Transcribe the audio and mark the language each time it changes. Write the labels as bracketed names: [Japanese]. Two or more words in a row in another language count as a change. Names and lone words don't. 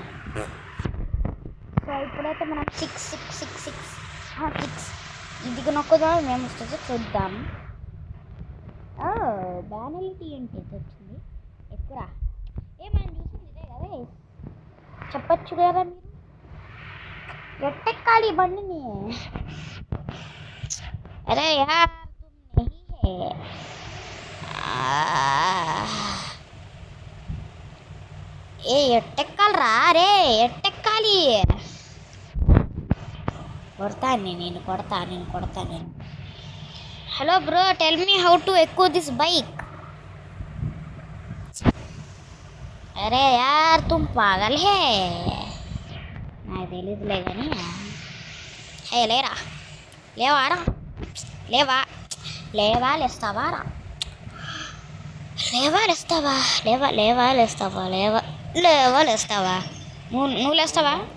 [Telugu] సో ఇప్పుడైతే మనం 6 ఇది నొక్కుదాం మేము వస్తుందో చూద్దాం. బ్యానలిటీ ఏంటి వచ్చింది ఎక్కువ మనం చూసింది ఇదే కదా, చెప్పచ్చు కదా మీరు. ఎట్టెక్కాలి బండిని? [Hindi] अरे यार तुम नहीं है. [Telugu] ఏ ఎట్టెక్కాలరా? రే ఎట్టెక్కాలి. కొడతా నేను. [English] hello bro, tell me how to ఎక్కువ this bike. [Hindi] अरे यार तुम पागल है. [Telugu] నాకు తెలీదులే కానీ. హే లేరా, లేవారా, లేస్తావా రా, లేస్తావా నువ్వు లేస్తావా?